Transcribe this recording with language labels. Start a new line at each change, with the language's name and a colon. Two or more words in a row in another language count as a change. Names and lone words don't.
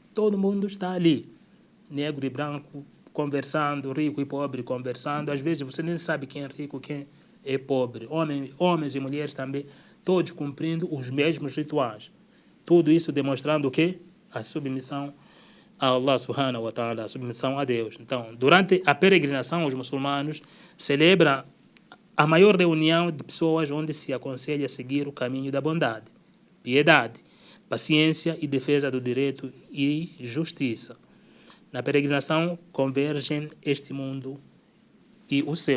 Portuguese: Todo mundo está ali, negro e branco, conversando, rico e pobre conversando. Às vezes você nem sabe quem é rico, quem é pobre. Homens e mulheres também, todos cumprindo os mesmos rituais. Tudo isso demonstrando o quê? A submissão a Allah
Arabic: سبحانه وتعالى,
Portuguese: a submissão a Deus. Então, durante a peregrinação, os muçulmanos celebram a maior reunião de pessoas onde se aconselha seguir o caminho da bondade, piedade, paciência e defesa do direito e justiça. Na peregrinação convergem este mundo e o seu.